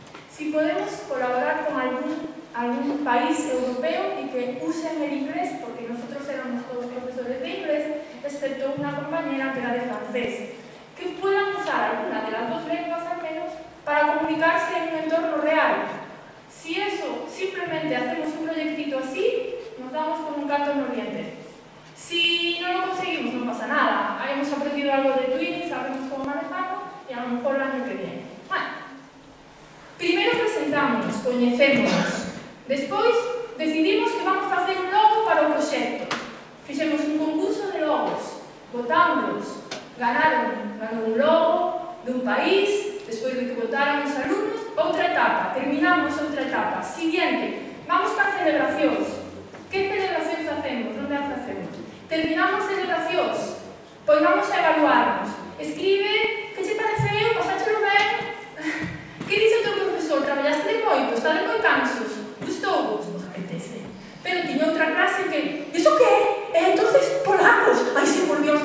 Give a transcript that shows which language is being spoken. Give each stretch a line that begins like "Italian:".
Spanish: Si podemos colaborar con algún país europeo y que usen el inglés, porque nosotros éramos todos profesores de inglés, excepto una compañera que era de francés, que puedan usar alguna de las 2 lenguas al menos para comunicarse en un entorno real. Si eso, simplemente hacemos un proyectito así, nos damos con un canto en los dientes. Si no lo conseguimos, no pasa nada. Hemos aprendido algo de Twinning, sabemos cómo manejarlo y a lo mejor el año que viene.
Galician: Bueno, primero presentamos, coñecémonos. Despois, decidimos que
Spanish: vamos a hacer
Galician: un logo para o proxecto. Fixemos un concurso de logos, votámoslos. Ganaron un logo dun país, despois de que votaran os alumnos, outra etapa, terminamos outra etapa. Siguiente, vamos para celebracións. Que celebracións facemos? Onde as facemos? Terminamos celebracións, pois
Spanish: vamos a evaluarnos.
Galician: Escribe, que che pareceu, pasáchelo ben? Que dice o teu profesor? Traballaste de moito, está de moi cansos? Gustou-vos? Vos apetece. Pero tiña outra clase que, iso que? Entonces, polacos, ai, se por Dios.